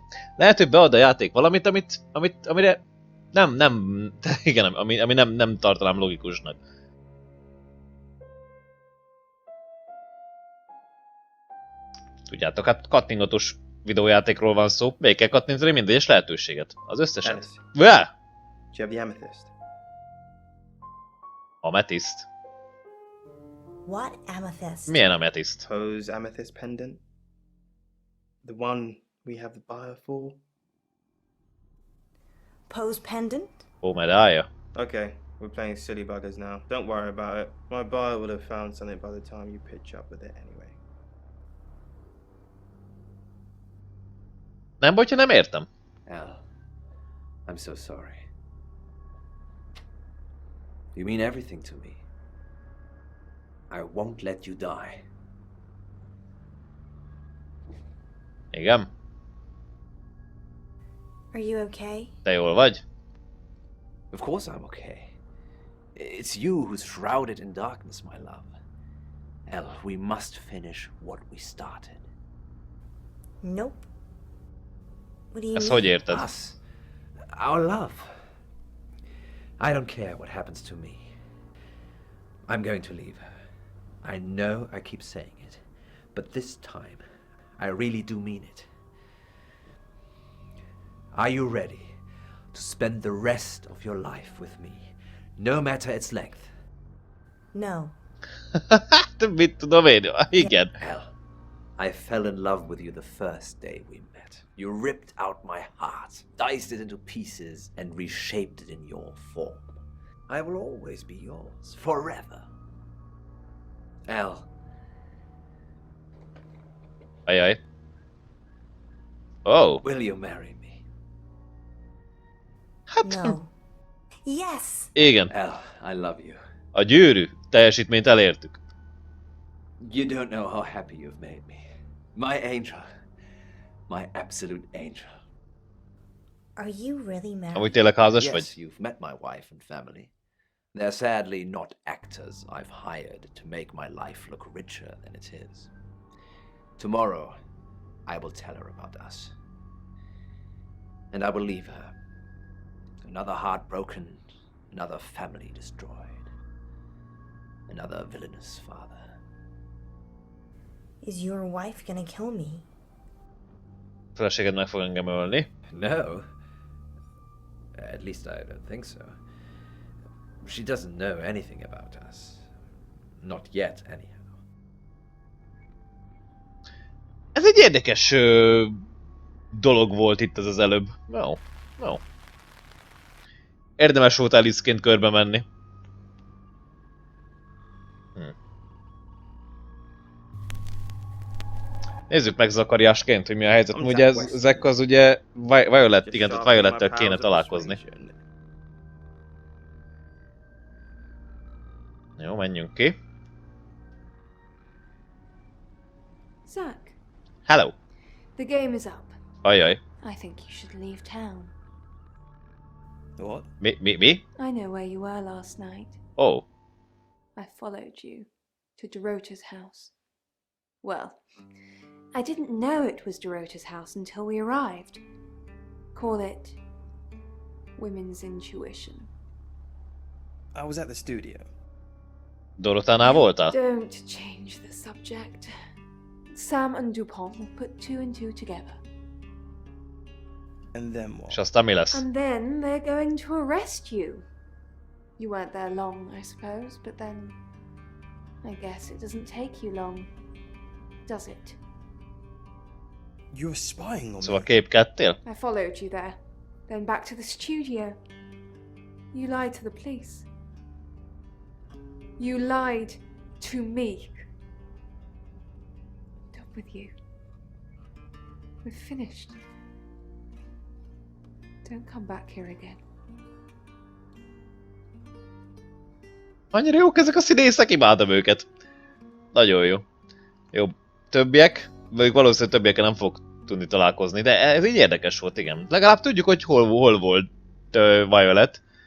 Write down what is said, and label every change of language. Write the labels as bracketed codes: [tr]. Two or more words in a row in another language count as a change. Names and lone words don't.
[hu] Lehet, hogy bead a játék valamit, amire igen, ami nem tartanám logikusnak. Tudjátok, hát kattingatós videójátékról van szó, végig kell kattintani minden egyes lehetőséget. Az összeset. Ellis. [en] Well! Do you have the amethyst? Amethyst? What amethyst? [hu] Milyen amethyst? [en] Poe's amethyst pendant. The one we have the buyer for. Poe's pendant? [hu] Ó, medálja. [en] Okay, we're playing silly buggers now. Don't worry about it. My buyer would have found something by the time you pitch up with it anyway. [hu] Nem baj, ha nem értem. [en] Al, I'm so sorry. You mean everything to me. I won't let you die. [hu] Igen? [en] Are you okay? [hu] Te jól vagy? [en] Of course I'm okay. It's you who's shrouded in darkness, my love. Elle, we must finish what we started. Nope. What do you [hu] Ezt [en] mean? [hu] hogy érted? [en] Us. Our love. I don't care what happens to me. I'm going to leave her. I know I keep saying it, but this time, I really do mean it. Are you ready to spend the rest of your life with me, no matter its length? No. [hu] Mit tudom én? Igen. [en] Elle, I fell in love with you the first day we met. You ripped out my heart, diced it into pieces, and reshaped it in your form. I will always be yours, forever. Elle. [hu] Ajaj. Oh. [en] Will you marry me? No. Yes! [hu] Igen. [en] Elle, I love you. [hu] A gyűrű teljesítményt elértük. [en] You don't know how happy you've made me. My angel. My absolute angel. Are you really married? [hu] Amúgy tényleg házas [en] Yes, [hu] vagy? [en] you've met my wife and family. They're sadly not actors I've hired to make my life look richer than it is. Tomorrow, I will tell her about us. And I will leave her. Another heart broken, another family destroyed. Another villainous father. Is your wife gonna kill me? [hu] Feleséged meg fog engem ölni. [en] No. At least I don't think so. She doesn't know anything about us. Not yet, anyhow. [hu] Ez egy érdekes dolog volt itt az előbb. [en] No. [hu] Érdemes volt Ellisként körbe menni. Nézzük meg zakariásként, hogy mi a helyzet. Ugye ezek az ugye Violet, igen, tehát Violettel kéne találkozni. Jó, menjünk ki. [en] Zach. Hello. The game is up. [hu] Ajaj. [en] I think you should leave town. What? [hu] Mi? [en] I know where you were last night. Oh. I followed you to Dorota's house. Well, I didn't know it was Dorota's house until we arrived. Call it women's intuition. I was at the studio. [hu] Dorotánál voltál? [en] Don't change the subject. Sam and Dupont will put two and two together. And then what? [hu] És aztán mi lesz? [en] And then they're going to arrest you. You weren't there long, I suppose, but then I guess it doesn't take you long, does it? You're spying on [hu] Szóval [en] me. [hu] képkedtél? [en] I followed you there, then back to the studio. You lied to the police. You lied to me. I'm done with you. We're finished. Don't come back here again. [hu] Annyira jók ezek a színészek, imádom őket. Nagyon jó. Jó, többiek? Vagy valószínűleg többiekkel nem fog tudni találkozni, de ez így érdekes volt, igen. Legalább tudjuk, hogy hol volt Violet.